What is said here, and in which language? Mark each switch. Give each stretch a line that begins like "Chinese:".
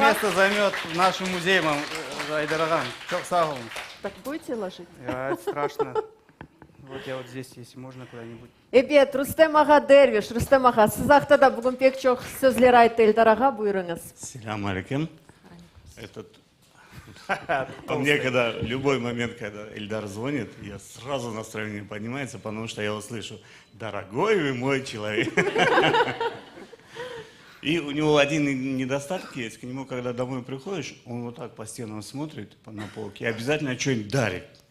Russian: место займет в нашем музее, Айдарагам.
Crimean Tatar: Чок сау.
Russian: Так будете ложить? Это страшно. Вот я вот здесь, если можно, куда-нибудь.
Crimean Tatar: Evet, Rüstem ağa Derviş. Rüstem ağa, siz haqda da bugün pek çok sözler aytdı Eldar ağa, buyurunuz. Селям алейкум.
Russian: По мне, когда любой момент, когда Эльдар звонит, я сразу настроение поднимается, потому что я его слышу: «Дорогой вы мой человек». И у него один недостаток есть. К нему, когда домой приходишь, он вот так по стенам смотрит, на полке, и обязательно что-нибудь дарит.